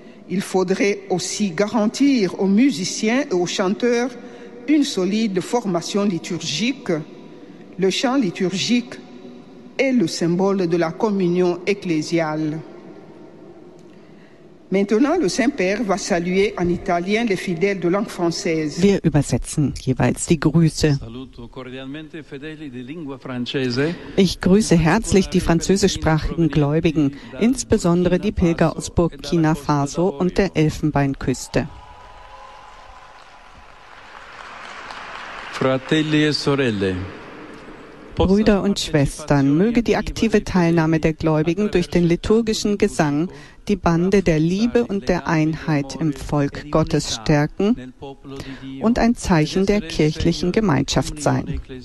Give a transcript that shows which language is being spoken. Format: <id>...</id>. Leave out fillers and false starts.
<fr>Il faudrait aussi garantir aux musiciens et aux chanteurs une solide formation liturgique. Le chant liturgique est le symbole de la communion ecclésiale. Maintenant, le Saint-Père va saluer en italien les fidèles de langue française.</fr> <de>Wir übersetzen jeweils die Grüße.</de> <it>Saluto cordialmente fedeli di lingua francese.</it> <de>Ich grüße herzlich die französischsprachigen Gläubigen, insbesondere die Pilger aus Burkina Faso und der Elfenbeinküste.</de> <it>Fratelli e sorelle.</it> <de>Brüder und Schwestern, möge die aktive Teilnahme der Gläubigen durch den liturgischen Gesang die Bande der Liebe und der Einheit im Volk Gottes stärken und ein Zeichen der kirchlichen Gemeinschaft sein.</de>